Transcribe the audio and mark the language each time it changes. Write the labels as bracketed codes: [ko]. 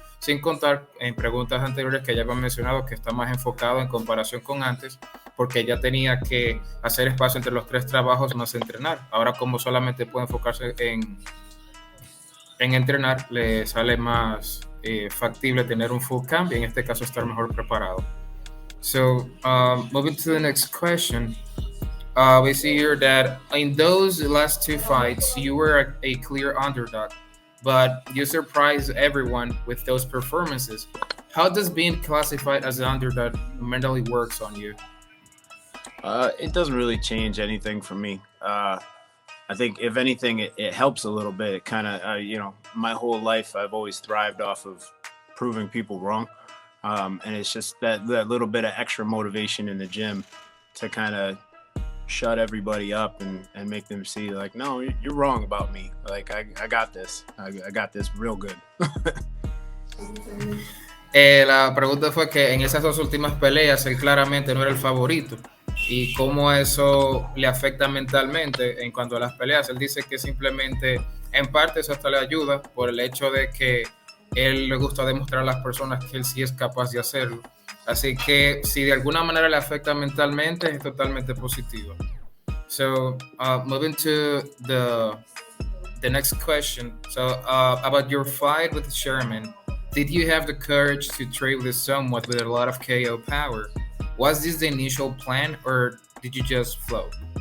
[es] Sin contar en preguntas anteriores que ya habían mencionado que está más enfocado en comparación con antes, porque ya tenía que hacer espacio entre los 3 trabajos más entrenar. Ahora, como solamente puede enfocarse en entrenar, le sale más factible tener un full camp y en este caso estar mejor preparado. [en] So, moving to the next question. we see here that in those last two fights, you were a clear underdog, but you surprised everyone with those performances. How does being classified as an underdog mentally works on you? It doesn't really change anything for me. I think if anything, it helps a little bit. It kind of, my whole life I've always thrived off of proving people wrong, and it's just that little bit of extra motivation in the gym to kind of shut everybody up and make them see like, no, you're wrong about me. Like I got this. I got this real good. [es] La pregunta fue que en esas dos últimas peleas él claramente no era el favorito y cómo eso le afecta mentalmente en cuanto a las peleas. Él dice que simplemente en parte eso hasta le ayuda por el hecho de que él le gusta demostrar a las personas que él sí es capaz de hacerlo. Así que si de alguna manera le afecta mentalmente es totalmente positivo. [en] So moving to the next question. So about your fight with Sherman. Did you have the courage to trade with someone with a lot of KO power? Was this the initial plan or did you just float?